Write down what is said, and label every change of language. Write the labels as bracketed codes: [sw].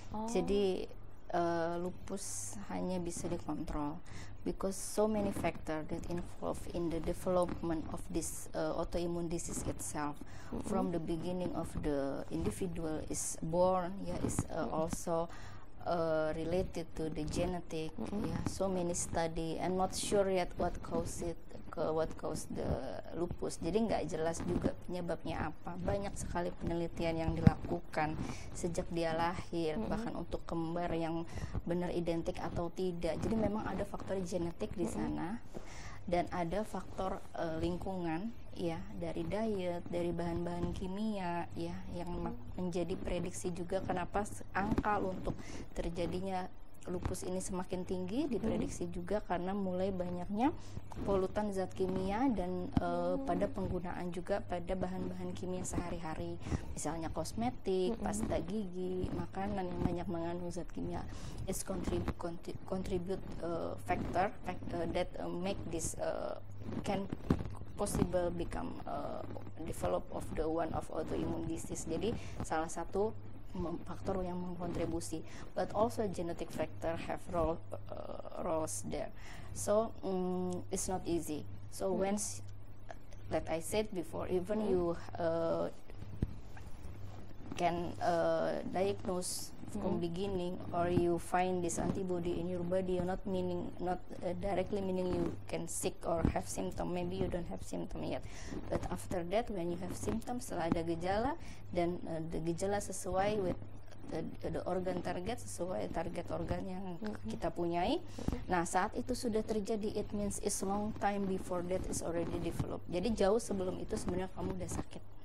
[id] Jadi lupus hanya bisa dikontrol [en] because so many factors that involve in the development of this autoimmune disease itself. From the beginning of the individual is born, is also related to the genetic, so many study and not sure yet what caused the lupus. [id] Jadi nggak jelas juga penyebabnya apa. Banyak sekali penelitian yang dilakukan sejak dia lahir, bahkan untuk kembar yang benar identik atau tidak. Jadi memang ada faktor genetik di sana dan ada faktor lingkungan, ya, dari diet, dari bahan-bahan kimia, ya, yang menjadi prediksi juga kenapa angka untuk terjadinya lupus ini semakin tinggi. Diprediksi juga karena mulai banyaknya polutan zat kimia dan pada penggunaan juga pada bahan-bahan kimia sehari-hari, misalnya kosmetik, pasta gigi, makanan yang banyak mengandung zat kimia. [en] It's contribute factor that make this can possible become develop of the one of autoimmune disease. [id] Jadi salah satu faktor yang mengkontribusi, [en] but also genetic factor have roles there. So it's not easy. So once, like I said before, even you can diagnose from beginning, or you find this antibody in your body, you're not directly meaning you can sick or have symptom. Maybe you don't have symptom yet, but after that when you have symptoms, [id] setelah ada gejala dan [en] the [id] gejala sesuai [en] with the organ target, [id] sesuai target organ yang kita punyai. Nah, saat itu sudah terjadi, [en] it means it's long time before that is already developed. [id] Jadi jauh sebelum itu sebenarnya kamu udah sakit.